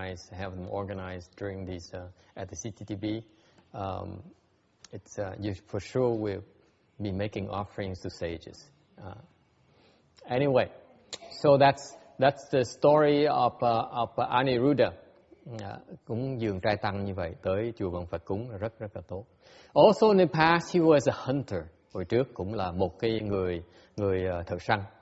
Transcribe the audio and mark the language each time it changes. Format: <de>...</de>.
<en>Have them organized during these at the CCTV. You for sure will be making offerings to sages. Anyway, so that's the story of Aniruddha.</en> <vi>Cúng dường trai tăng như vậy tới chùa Bằng Phật cúng là rất là tốt.</vi> <en>Also in the past he was a hunter.</en> <vi>Hồi trước cũng là một cái người thợ săn.</vi>